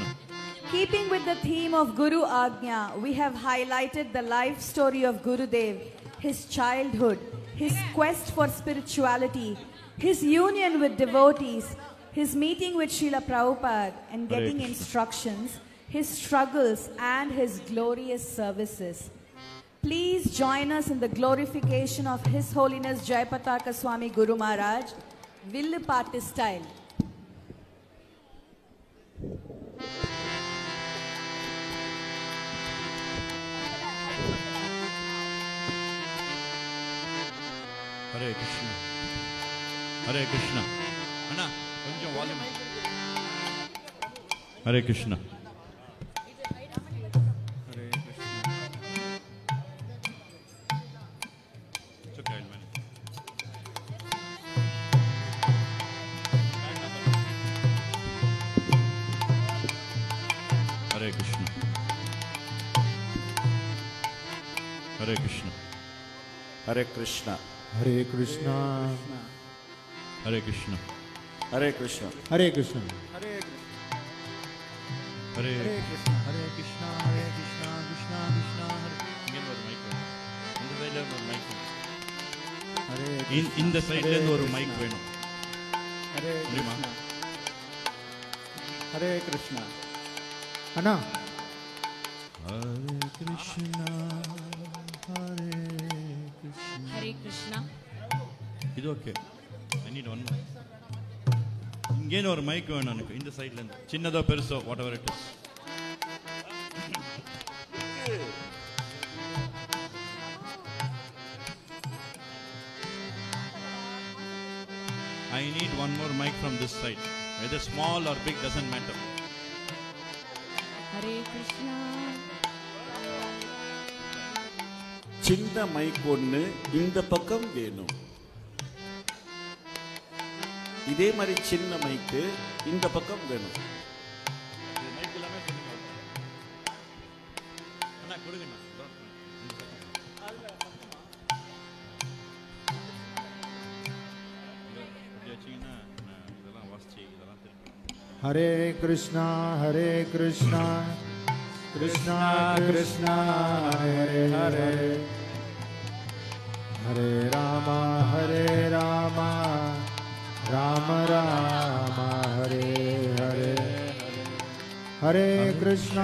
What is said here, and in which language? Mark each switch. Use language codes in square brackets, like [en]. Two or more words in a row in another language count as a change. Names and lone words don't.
[en] Keeping with the theme of Guru Agnya, we have highlighted the life story of Gurudev, his childhood, his quest for spirituality, his union with devotees, his meeting with Srila Prabhupada and getting instructions, his struggles and his glorious services. Please join us in the glorification of His Holiness Jayapataka Swami Guru Maharaj, Villu Pattu style. [sa] हरे कृष्ण. हरे कृष्ण. [ta] அண்ணா, கொஞ்சம் volume. [sa] हरे कृष्ण. [en] It's okay, I'll manage. [sa] हरे कृष्ण. हरे कृष्ण. हरे कृष्ण. हरे कृष्ण. हरे कृष्ण. हरे कृष्ण. हरे कृष्ण. Hare हरे कृष्ण। हरे कृष्ण। हरे कृष्ण। कृष्ण कृष्ण. [ta] இங்க ஒரு மைக் இந்த சைடுல ஒரு மைக் [sa] Hare [ta] இந்த சைடுல இருந்து ஒரு மைக் வேணும் [sa] Hare [ta] முடியுமா? [sa] हरे कृष्ण. Anna. हरे कृष्ण। हरे कृष्ण. हरे कृष्ण. [ta] இது ஓகே. [en] I need one more. [ta] இங்கே ஒரு மைக் வேணும் எனக்கு இந்த சைடுல இருந்து சின்னதோ பெருசோ [en] whatever it is. I need one more mic from this side. Whether small or big doesn't matter. [sa] हरे कृष्ण. [ta] சின்ன மைக் ஒன்று இந்த பக்கம் வேணும். இதே மாதிரி சின்ன மைக்கு இந்த பக்கம் வேணும். இது மைக் எல்லாமே சொல்லுங்க. அண்ணா கொடுங்க அண்ணா. இப்படி வச்சீங்கன்னா இதெல்லாம் வாசிச்சு இதெல்லாம் திருப்பி [sa] हरे कृष्ण। हरे कृष्ण। कृष्ण कृष्ण. हरे हरे। हरे राम. हरे राम। राम राम. हरे हरे। हरे कृष्ण.